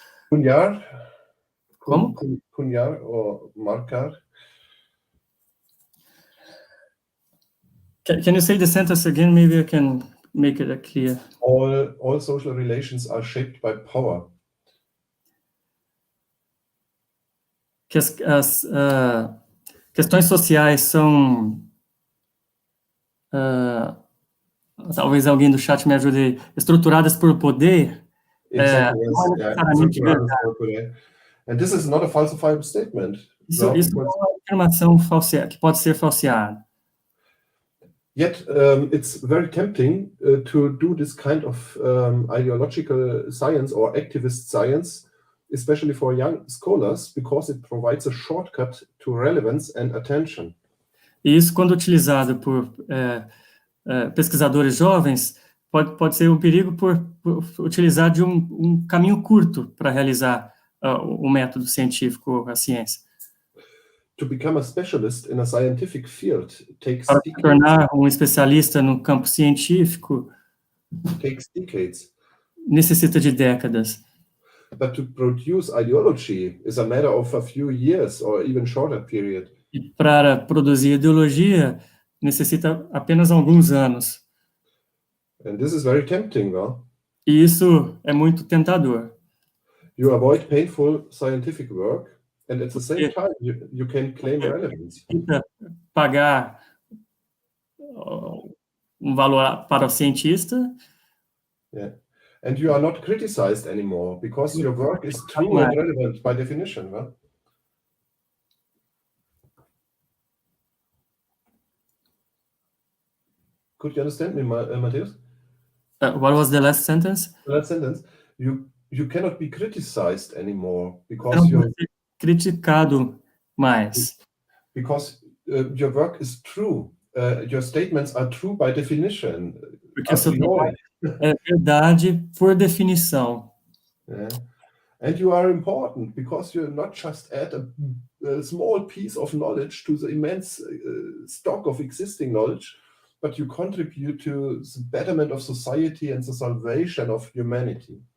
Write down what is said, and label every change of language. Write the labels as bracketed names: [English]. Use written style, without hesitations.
[Portuguese] Punhar? Como? Punhar or marcar? [English] Can you say the sentence again? Maybe I can make it clear. All social relations are shaped by power. [Portuguese] Que as questões sociais são... talvez alguém do chat me ajude, estruturadas por poder. [English] Exactly, yes. And this is not a falsifiable statement. [Portuguese] Isso é uma afirmação que pode ser falseada. [English] Yet it's very tempting to do this kind of ideological science or activist science, especially for young scholars, because it provides a shortcut to relevance and attention. [Portuguese] E isso, quando utilizado por pesquisadores jovens, pode ser um perigo por utilizar de um caminho curto para realizar o método científico, a ciência. [English] To become a specialist in a scientific field takes [Portuguese] para se tornar um especialista no campo científico [English] decades. [Portuguese] Necessita de décadas. [English] But to produce ideology is a matter of a few years or even shorter period. [Portuguese] E para produzir ideologia necessita apenas alguns anos. [English] And this is very tempting, no? [Portuguese] E isso é muito tentador. [English] You avoid painful scientific work, and at the same time you can claim relevance. [Portuguese] Pagar valor para o cientista. [English] Yeah. And you are not criticized anymore because your work is true and relevant by definition, no? Could you understand me, Matthias? What was the last sentence? The last sentence. You cannot be criticized anymore because [Portuguese] you're criticado mais. [English] Because your work is true. Your statements are true by definition. [Portuguese] Porque seu trabalho é verdade por definição. [English] Yeah. And you are important because you not just add a small piece of knowledge to the immense stock of existing knowledge, but you contribute to the betterment of society and the salvation of humanity.